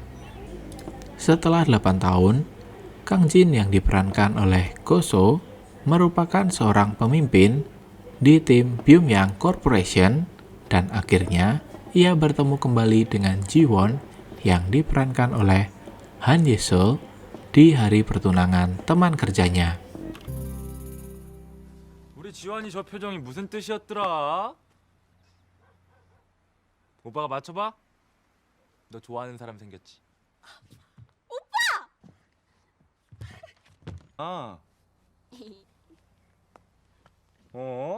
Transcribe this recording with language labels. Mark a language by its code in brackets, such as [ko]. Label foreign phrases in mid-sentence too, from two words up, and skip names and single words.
[id] Setelah 8 tahun, Kang Jin yang diperankan oleh Go So merupakan seorang pemimpin di tim Byung-yang Corporation, dan akhirnya ia bertemu kembali dengan Ji-won yang diperankan oleh Han Ye-sol di hari pertunangan teman kerjanya. [ko] 우리 지환이 저 표정이 무슨 뜻이었더라? 오빠가 맞춰봐. 너 좋아하는 사람 생겼지? 오빠! 아. 어?